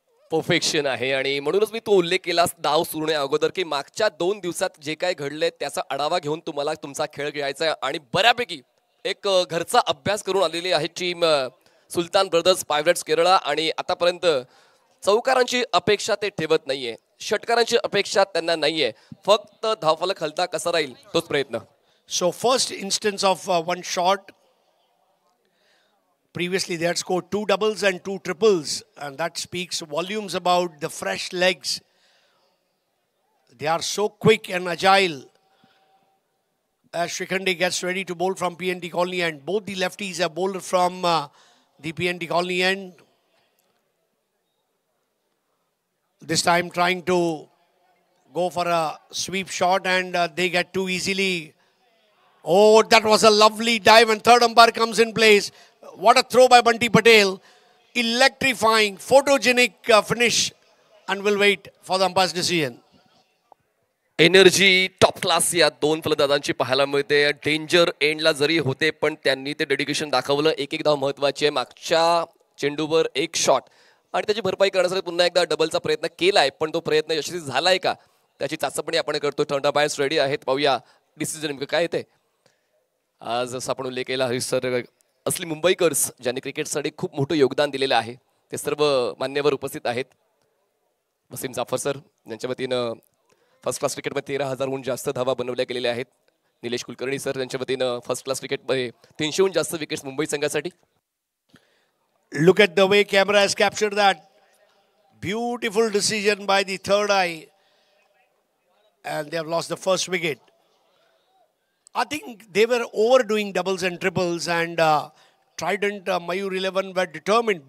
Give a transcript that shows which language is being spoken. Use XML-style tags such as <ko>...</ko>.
<mr>Perfection आहे आणि म्हणूनच मी तो उल्लेख केला डाव सुरू होण्या अगोदर की मागच्या 2 दिवसात जे काय घडले त्याचा आढावा घेऊन तुम्हाला तुमचा खेळ खेळायचा आहे आणि बऱ्यापैकी एक घरचा अभ्यास करून आलेली आहे टीम सुलतान ब्रदर्स पायरेट्स केरळा आणि आतापर्यंत चौकारांची अपेक्षा ते ठेवत नाहीये, षटकारांची अपेक्षा त्यांना नाहीये, फक्त धावफलक हलता कसा राहील तोच प्रयत्न.</mr> <en>So first instance of one shot. Previously they had scored 2 doubles and 2 triples, and that speaks volumes about the fresh legs. They are so quick and agile. As Shikhande gets ready to bowl from PNT Colony end, both the lefties have bowled from the PNT Colony end. This time trying to go for a sweep shot, and they get too easily. Oh, that was a lovely dive, and third umpire comes in place. What a throw by Bunty Patel. Electrifying, photogenic finish, and we'll wait for the umpire's decision.</en> <mr>Energy top class या 2 फलंदाजांची पाहायला मिळते. Danger एंडला जरी होते पण त्यांनी ते dedication दाखवलं. एक धाव महत्वाची आहे. मागच्या चेंडूवर एक शॉट आणि त्याची भरपाई करण्यासाठी पुन्हा एकदा डबलचा प्रयत्न केलाय, पण तो प्रयत्न यशस्वी झालाय का त्याची चाचपणी आपण करतो. टर्न बायर्स रेडी आहेत. पाहूया डिसिजन नेमकं काय येते. आज जसं आपण उल्लेख केला हरीश सर, असली मुंबईकर्स ज्यांनी क्रिकेटसाठी खूप मोठं योगदान दिलेलं आहे ते सर्व मान्यवर उपस्थित आहेत. वसीम जाफर सर यांच्या वतीनं फर्स्ट क्लास क्रिकेटमध्ये 13,000हून जास्त धावा बनवल्या गेलेल्या आहेत. निलेश कुलकर्णी सर यांच्या वतीनं फर्स्ट क्लास क्रिकेटमध्ये 300हून जास्त विकेट्स मुंबई संघासाठी.</mr> <en>Look at the way camera has captured that. Beautiful decision by the third eye. And they have lost the first wicket. I think they were overdoing doubles and triples, and Trident Mayur 11 were determined.</en>